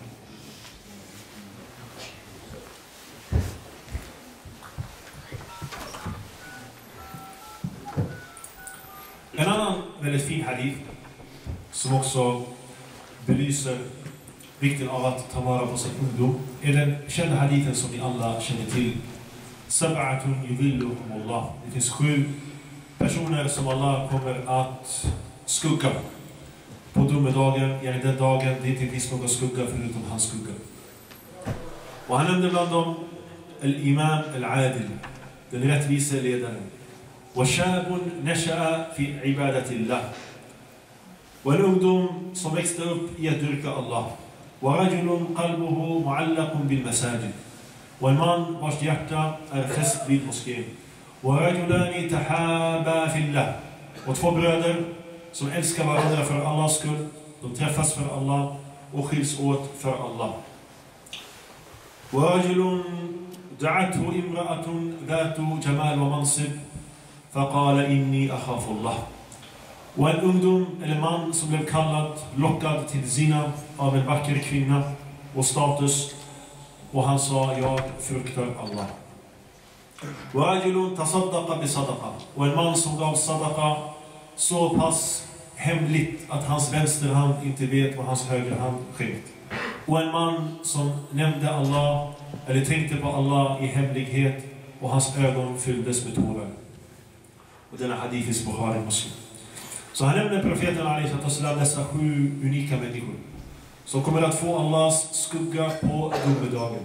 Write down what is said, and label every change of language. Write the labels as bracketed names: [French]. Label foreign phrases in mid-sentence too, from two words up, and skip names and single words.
[Swedish] En annan väldigt fin hadith som också belyser vikten av att ta vara på sin ungdom är den kända hadithen som ni alla känner till. [Arabic] سبعة يظلهم الله. [Swedish] Det finns 7 personer som Allah kommer att skugga på domedagen, den dagen det inte finns någon skugga förutom hans skugga. Och han nämnde bland dem [Arabic] الإمام العادل, [Swedish] den rättvise ledaren. [Arabic] وشاب نشأ في عبادة الله. [Swedish] Och en ungdom som växte upp i att dyrka Allah. [Arabic] ورجل قلبه معلق بالمساجد. [Swedish] Och en man vars hjärta är fäst vid moskén. [Arabic] ورجلان تحابا في الله. [Swedish] Och 2 bröder som älskar varandra för Allahs skull. De träffas för Allah och skiljs åt för Allah. [Arabic] ورجل دعته امرأة ذات جمال ومنصب. فقال إني أخاف الله. [Swedish] Och en ungdom eller man som blev kallad, lockad till zina av en vacker kvinna och status. Och han sa, jag fruktar Allah. [Arabic] ورجل تصدق بصدقة. [Swedish] Och en man som gav sadaqa så pass hemligt att hans vänsterhand inte vet vad hans högerhand skänkt. Och en man som nämnde Allah eller tänkte på Allah i hemlighet och hans ögon fylldes med tårar. Och denna hadith är Orebro Moske. Så han nämner profeten A.Al-N dessa 7 unika människor som kommer att få Allahs skugga på domedagen.